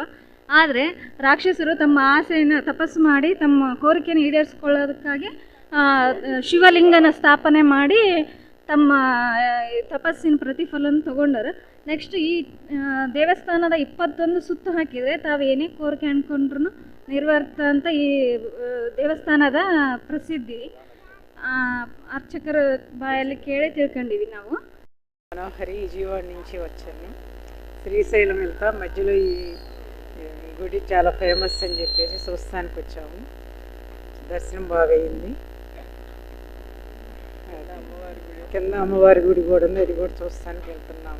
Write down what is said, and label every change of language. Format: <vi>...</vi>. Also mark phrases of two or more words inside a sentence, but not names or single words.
<kn>ಆದರೆ ರಾಕ್ಷಸರು ತಮ್ಮ ಆಸೆಯನ್ನು ತಪಸ್ಸು ಮಾಡಿ ತಮ್ಮ ಕೋರಿಕೆಯನ್ನು ಈಡೇರಿಸ್ಕೊಳ್ಳೋದಕ್ಕಾಗಿ ಶಿವಲಿಂಗನ ಸ್ಥಾಪನೆ ಮಾಡಿ ತಮ್ಮ ತಪಸ್ಸಿನ ಪ್ರತಿಫಲನ ತಗೊಂಡರು. ನೆಕ್ಸ್ಟ್ ಈ ದೇವಸ್ಥಾನದ 21 ಸುತ್ತು ಹಾಕಿದರೆ ತಾವು ಏನೇ ಕೋರಿಕೆ ಅಂದ್ಕೊಂಡ್ರು ನಿರ್ವರ್ತ ಅಂತ ಈ ದೇವಸ್ಥಾನದ ಪ್ರಸಿದ್ಧಿ. ಅರ್ಚಕರ ಬಾಯಲ್ಲಿ ಕೇಳಿ ತಿಳ್ಕೊಂಡಿವಿ ನಾವು.</kn> <te>మనోహరి విజయవాడ నుంచి వచ్చాను. శ్రీశైలం వెళ్తా మధ్యలో ఈ గుడి చాలా ఫేమస్ అని చెప్పేసి చూస్తానికి వచ్చాము. దర్శనం బాగా అయింది. కింద అమ్మవారి గుడి కూడా ఉంది, అది కూడా చూస్తానికి వెళ్తున్నాము.</te>